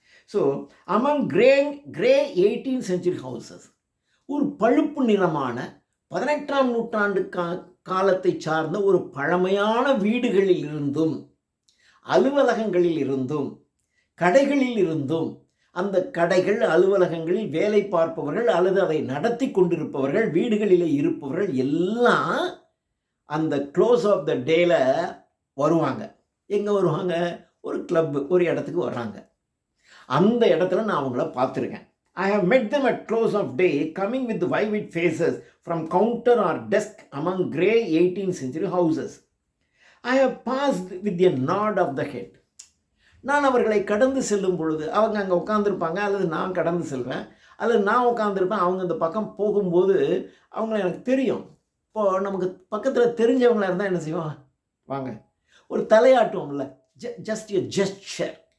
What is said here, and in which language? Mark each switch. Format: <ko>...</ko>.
<en>so among grey 18th century houses,</en> <ta>ஒரு பழுப்பு நிறமான 18ஆம் நூற்றாண்டு காலத்தை சார்ந்த ஒரு பழமையான வீடுகளில் இருந்தும், அலுவலகங்களில் இருந்தும், கடைகளில் இருந்தும், அந்த கடைகள் அலுவலகங்களில் வேலை பார்ப்பவர்கள் அல்லது அதை நடத்தி கொண்டிருப்பவர்கள், வீடுகளில் இருப்பவர்கள் எல்லாம் அந்த</ta> <en>close of the tale</en> <ta>வருவாங்க. எங்கே வருவாங்க? ஒரு கிளப்பு, ஒரு இடத்துக்கு வர்றாங்க. அந்த இடத்துல நான் அவங்கள பார்த்துருக்கேன்.</ta> <en>I have met them at close of day coming with vivid faces from counter or desk among grey 18th century houses. I have passed with a nod of the head.</en> <ta>நான் அவர்களை கடந்து செல்லும் பொழுது அவங்க அங்கே உட்காந்துருப்பாங்க, அல்லது நான் கடந்து செல்வேன், அல்லது நான் உட்காந்துருப்பேன். அவங்க இந்த பக்கம் போகும்போது அவங்கள எனக்கு தெரியும். இப்போது நமக்கு பக்கத்தில் தெரிஞ்சவங்களாக இருந்தால் என்ன செய்வோம்? வாங்க, ஒரு தலையாட்டுவோம்ல,</ta> <en>Just a gesture.</en>